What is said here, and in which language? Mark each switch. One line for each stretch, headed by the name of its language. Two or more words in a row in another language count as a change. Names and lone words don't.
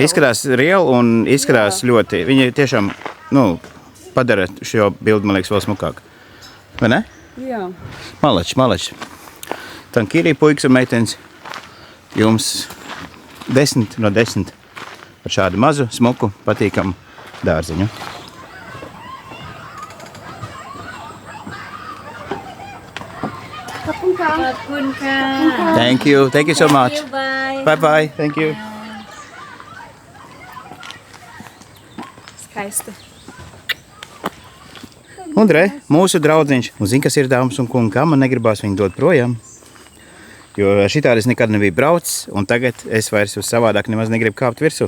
Latvian: Izskatās reāli un izskatās ļoti. Viņi tiešām, padara šo bildi, man liekas, vēl smukāk. Vai ne? Jā. Malači. Tankīrī puikas un meitenes. Jums 10 no 10 par šādu mazu, smuku, patīkamu dārziņu.
English: Thank you so much. Bye. Thank you.
Latvian: Skaisti. Un re, mūsu draudziņš. Un zin, kas ir dāmas un kungi, kā man negribās viņu dot projām. Jo šitādi es nekad nebiju braucis, un tagad es vairs uz savādāk nemaz negribu kāpt virsū.